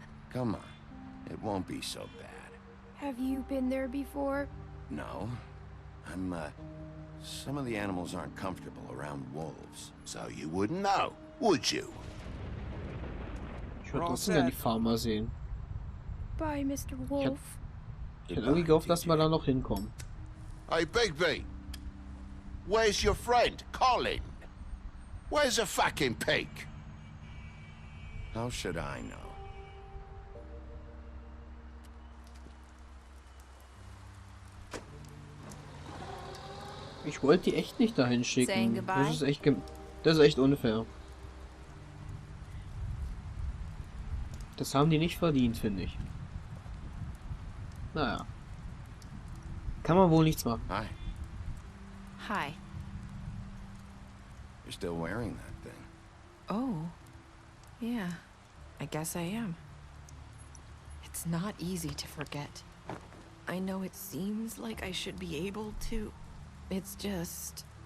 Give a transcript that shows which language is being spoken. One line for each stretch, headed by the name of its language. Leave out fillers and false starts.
English: Come on, it won't be so bad. Have you been there before? No, some of the animals aren't comfortable around wolves. So you wouldn't know, would you?
German: Ich würde trotzdem gerne die Farmer sehen.
English: Bye, Mr. Wolf.
German: Ich hätte irgendwie gehofft, dass wir da noch hinkommen.
English: Hey, Bigby. Where's your friend, Colin? Where's the fucking pig? How should I know?
German: Ich wollte die echt nicht dahin schicken. Das ist echt unfair. Das haben die nicht verdient, finde ich. Naja. Kann man wohl nichts machen.
English: Hi. Hi. You're still wearing that thing. Oh. Yeah. I guess I am. It's not easy to forget. I know it seems like I should be able to. It's just...